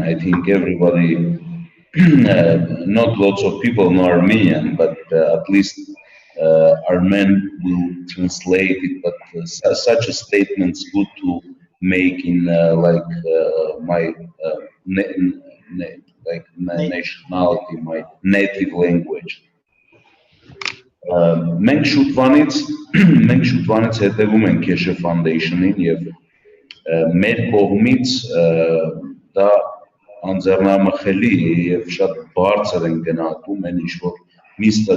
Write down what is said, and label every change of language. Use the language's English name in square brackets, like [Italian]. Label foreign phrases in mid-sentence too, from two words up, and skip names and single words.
[English] I think everybody, not lots of people know Armenian, but at least Armen will translate it. But such a statement's good to make in my nationality, my native language. [Armenian] Մենք շուտվանից հետևում ենք Keshe Foundation-ին եւ մեր կողմից դա անձեռնամխելի է եւ շատ բարձր են գնահատում այն ինչ որ Mr.